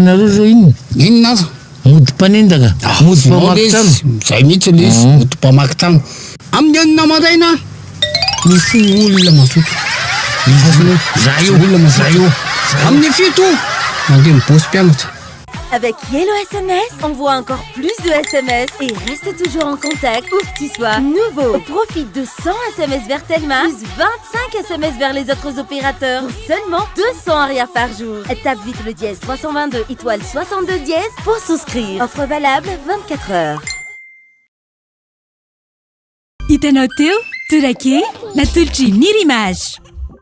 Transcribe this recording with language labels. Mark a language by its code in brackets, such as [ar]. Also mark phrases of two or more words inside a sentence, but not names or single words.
[mg] nareo zao inona aza mody mpanendaka mody mpamaky trano zay mihitsy le izy mody mpamaky trano amin'ny enina maraina misy olona masoto zaio amin'ny fito mandeha mibosy mpianatra. [fr] Avec Yellow SMS, envoie encore plus de SMS et reste toujours en contact où que tu sois. Nouveau, profite de 100 SMS vers Telma, plus 25 SMS vers les autres opérateurs pour seulement 200 arias par jour. Tape vite le dièse 322 étoile 62 dièse pour souscrire. Offre valable 24 heures. [mg] Itanao teo, Torake, natolotra niry image.